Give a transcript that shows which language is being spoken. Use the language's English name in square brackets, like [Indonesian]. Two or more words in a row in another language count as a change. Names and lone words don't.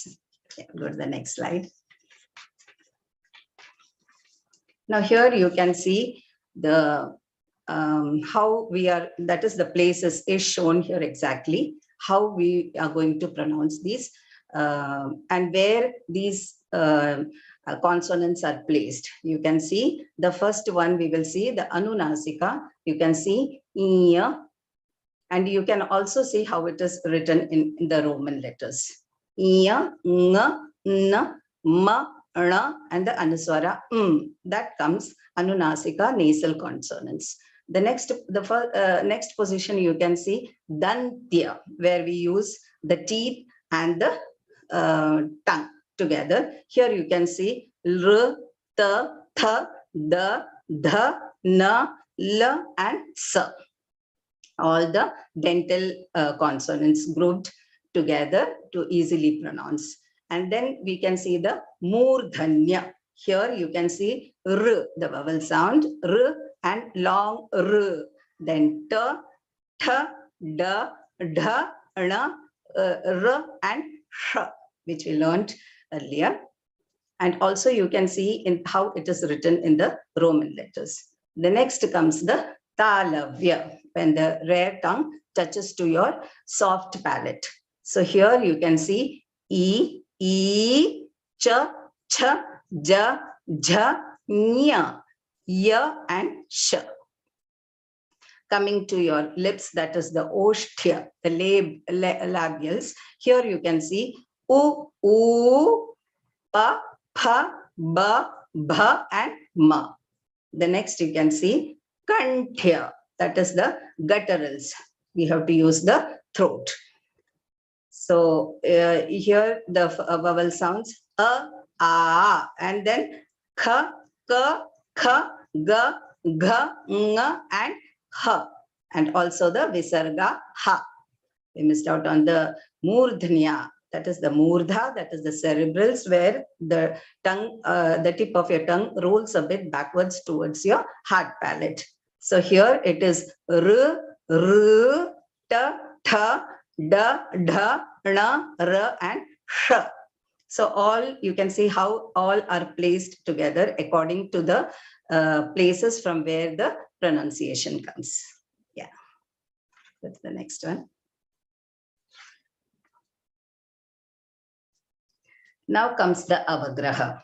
[English] Okay, go to the next slide. Now here you can see the how we are, that is the places is shown here exactly, how we are going to pronounce these and where these consonants are placed. You can see the first one, we will see the anunasika. You can see iya, And you can also see how it is written in the Roman letters. Ya, nga, na, ma, na, and the anuswara that comes anunasika nasal consonants. The next position you can see dantya, where we use the teeth and the tongue together. Here you can see r, ta, tha, da, dha, na, la, and sa. All the dental consonants grouped together to easily pronounce. And then we can see the murdhanya. Here you can see r, the vowel sound, r, and long r. Then ta, tha, da, dha, na, r, and sh, which we learned earlier. And also you can see in how it is written in the Roman letters. The next comes the talavya, when the rare tongue touches to your soft palate. So here you can see e, cha, cha, ja, jha, nya, ya, and sh. Coming to your lips, that is the oshtya, the labials. Here you can see u, pa, pha, ba, bha, and ma. The next you can see kanthya, that is the gutturals. We have to use the throat. So here the vowel sounds a, and then kha, ka, kha, ga, gha, nga, and ha, and also the visarga ha. We missed out on the murdhnya, that is the murdha, that is the cerebrals, where the tongue, the tip of your tongue rolls a bit backwards towards your hard palate. So here it is r, ta, tha, da, dha, na, ra, and sh. So all, you can see how all are placed together according to the places from where the pronunciation comes. Yeah, that's the next one. Now comes the avagraha.